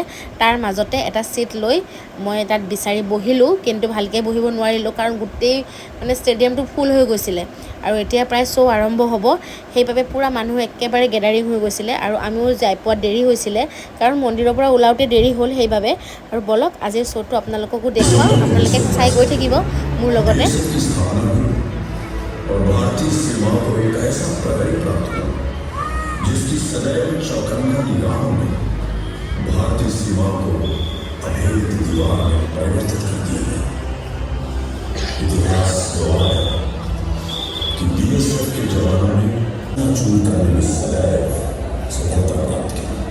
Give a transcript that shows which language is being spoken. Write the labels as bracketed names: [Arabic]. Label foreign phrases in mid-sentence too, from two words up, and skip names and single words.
[Assamese] তাৰ মাজতে এটা ছিট লৈ মই তাত বিচাৰি বহিলোঁ, কিন্তু ভালকৈ বহিব নোৱাৰিলোঁ কাৰণ গোটেই মানে ষ্টেডিয়ামটো ফুল হৈ গৈছিলে। আৰু এতিয়া প্ৰায় শ্ব' আৰম্ভ হ'ব, সেইবাবে পূৰা মানুহ একেবাৰে গেডাৰিং হৈ গৈছিলে আৰু আমিও যাই পোৱাত দেৰি হৈছিলে কাৰণ মন্দিৰৰ পৰা ওলাওঁতে দেৰি হ'ল সেইবাবে। আৰু বলক আজিৰ শ্ব'টো আপোনালোককো দেখুৱাওঁ, আপোনালোকে চাই গৈ থাকিব মোৰ লগতে। [Hindi] भारतीय सीमा को अभेद दीवार में परिवर्तित कर दिया है। इतिहास गवाह है कि बीएसएफ के जवानों ने चून करने में सदैव सफलता प्राप्त की।